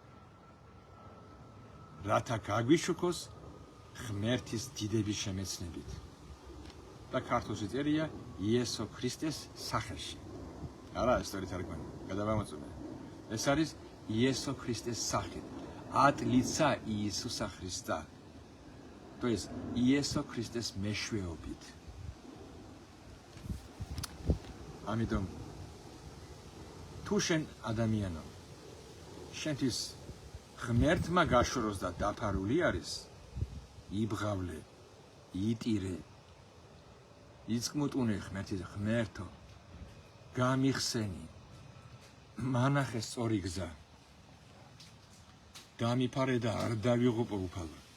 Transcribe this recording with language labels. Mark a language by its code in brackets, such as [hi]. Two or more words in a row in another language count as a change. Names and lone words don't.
[ka] რათა გაგვიშუქოს ღმერთის დიდების შემეცნებით. და ქართულში წერია იესო ქრისტეს სახელში. არა, ეს არის თარგმანი. გადავამოწმე. ეს არის იესო ქრისტეს სახით. [ru] От лица Иисуса Христа. То есть [ka] იესო ქრისტეს მეშვეობით. ამიტომ თუ შენ ადამიანო შენთვის ღმერთმა გაშოროს და დაფარული არის, იბღავლე, იტირე, იწკმუტუნე ღმერთო, გამიხსენი, მანახე სწორი გზა, დამიფარე და არ დავიღუპო უფალო.